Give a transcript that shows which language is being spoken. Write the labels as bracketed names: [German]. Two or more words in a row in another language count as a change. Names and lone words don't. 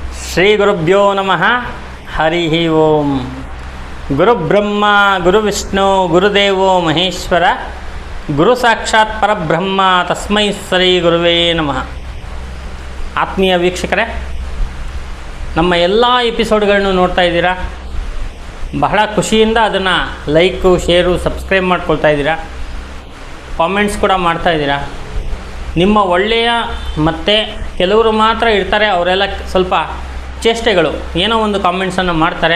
[Sanskrit] ಶ್ರೀ ಗುರುಭ್ಯೋ ನಮಃ. ಹರಿ ಓಂ. ಗುರುಬ್ರಹ್ಮ ಗುರುವಿಷ್ಣು ಗುರುದೇವೋ ಮಹೇಶ್ವರ, ಗುರು ಸಾಕ್ಷಾತ್ ಪರಬ್ರಹ್ಮ, ತಸ್ಮೈ ಶ್ರೀ ಗುರುವೇ ನಮಃ. [Kannada] ಆತ್ಮೀಯ ವೀಕ್ಷಕರೇ, ನಮ್ಮ ಎಲ್ಲ ಎಪಿಸೋಡ್ಗಳನ್ನು ನೋಡ್ತಾ ಇದ್ದೀರಾ. ಬಹಳ ಖುಷಿಯಿಂದ ಅದನ್ನು [English] like, share, subscribe [Kannada] ಮಾಡ್ಕೊಳ್ತಾ ಇದ್ದೀರಾ. ಕಾಮೆಂಟ್ಸ್ ಕೂಡ ಮಾಡ್ತಾ ಇದ್ದೀರಾ. ನಿಮ್ಮ ಒಳ್ಳೆಯ ಮತ್ತು ಕೆಲವರು ಮಾತ್ರ ಇರ್ತಾರೆ, ಅವರೆಲ್ಲ ಸ್ವಲ್ಪ ಚೇಷ್ಟೆಗಳು ಏನೋ ಒಂದು ಕಾಮೆಂಟ್ಸನ್ನು ಮಾಡ್ತಾರೆ.